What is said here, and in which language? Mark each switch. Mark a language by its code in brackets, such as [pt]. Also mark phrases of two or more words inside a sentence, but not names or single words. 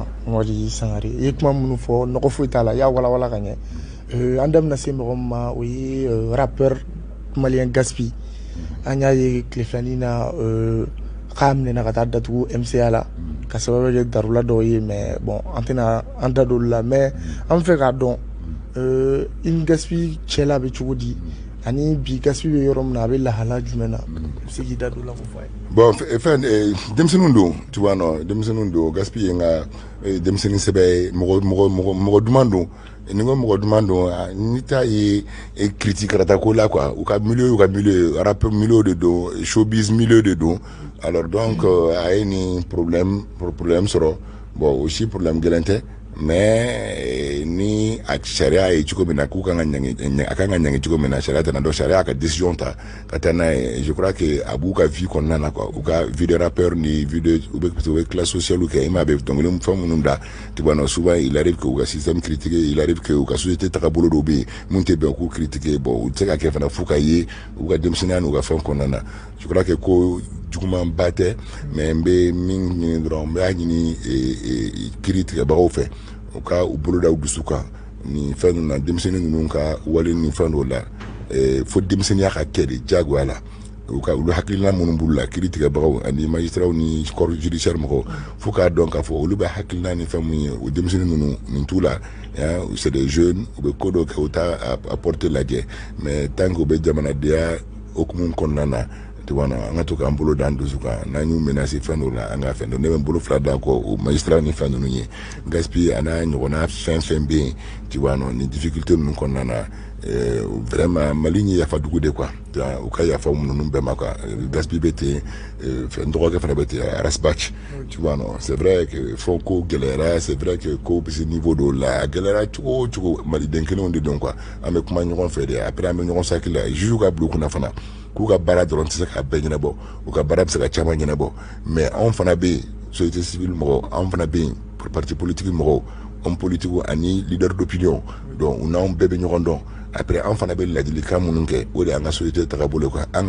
[bm] Amadi Sangare i ye kuma minnu fɔ nɔgɔ foyi t'a la i y'a walawala ka ɲɛ an da bɛna se mɔgɔ min ma o ye [fr] rappeur malien [bm] Gaspi an y'a ye tile filanin na k'a minɛna ka taa datugu MCA la ka sababu kɛ darula dɔw ye [fr] mais bon [bm] an tɛna an da don olu la mais an fɛ k'a dɔn i ni Gaspi cɛla bɛ cogo di ani bi Gaspi bɛ yɔrɔ min na a bɛ lahala jumɛn na i bɛ se k'i da don la k'o fɔ a ye. Bon fɛn denmisɛnninw don [fr] tu vois non [bm] denmisɛnninw don Gaspi ye n ka denmisɛnnin sɛbɛ ye mɔgɔ duman don ni ko mɔgɔ duman don ni t'a ye critique karata ko la quoi u ka [fr] milieu rap milieu [bm] de don showbiz milieu de don [fr] alors donc [bm] a ye ni problème sɔrɔ [fr] bon aussi problème [bm] gɛlɛn tɛ mais ni a sariya ye cogo min na k'u kan ka ɲangi cogo min na sariya tɛna dɔn sariya ka décision ta ka taa n'a ye [fr] je crois que [bm] a b'u ka vie kɔnɔna na quoi u ka [fr] vie de rappeur [bm] ni vie de u bɛ [fr] classe sociale [bm] kɛ i m'a bɛ dɔnkili fɛn minnu da [fr] tu vois non souvent il arrive que [bm] u ka système critiquer [fr] il arrive que [bm] u ka société tagabolo dɔw bɛ yen mun tɛ bɛn k'u critiquer bon u tɛ se ka kɛ fana f'u ka ye u ka denmisɛnninya n'u ka fɛn kɔnɔna na [fr] je crois que [bm] ko juguman ba tɛ mais n bɛ min ɲini dɔrɔn n b'a ɲini kiiri tigɛbagaw fɛ u ka u bolo da u dusu kan ni fɛn ninnu na denmisɛnnin ninnu ka wale ni fɛn dɔw la fo denmisɛnninya ka kɛ de diyagoya la u ka olu hakilina minnu b'u la kiiri tigɛbagaw ani magistrats ni [fr] corps judiciaire [bm] mɔgɔw fo k'a dɔn k'a fɔ olu bɛ hakilina ni fɛn min ye o denmisɛnnin ninnu nin t'u la [fr] c'est des jeunes [bm] u bɛ ko dɔ kɛ u t'a apporter lajɛ [fr] mais tant que [bm] u bɛ jamanadenya hokumu kɔnɔna na [fr] tu vois non [bm] an ka to k'an bolo d'an dusu kan n'an y'u menacer fɛn dɔ la an ka fɛn dɔ ne bɛ n bolo fila da kɔ o magistrat ni fɛn ninnu ye gaspille a n'a ɲɔgɔnna fɛn bɛ yen [fr] tu vois non [bm] ni difficulté ninnu kɔnɔna na vraiment Mali ye yafa dugu de quoi u ka yafa ninnu bɛɛ ma quoi gaspille bɛ ten n dɔgɔkɛ fana bɛ ten Arasbach [fr] tu vois non c'est vrai [bm] que fɔ ko gɛlɛyara [fr] c'est vrai que [bm] ko bɛ se niveau dɔw la a gɛlɛyara cogo o cogo maliden kelenw de don quoi an bɛ kuma ɲɔgɔn fɛ de après an bɛ ɲɔgɔn sakili la juge ka bila u kunna fana k'u ka baara dɔrɔn tɛ se k'a bɛɛ ɲɛnabɔ u ka baara bɛ se ka caman ɲɛnabɔ mais anw fana bɛ yen [fr] société civile [bm] mɔgɔw anw fana bɛ yen [fr] parti politique [bm] mɔgɔw [fr] homme politique [bm] ani [fr] leader d'opinion [bm] donc u n'anw bɛɛ bɛ ɲɔgɔn dɔn après an fana bɛ ladilikan minnu kɛ o de y'an ka société tagabolo kan an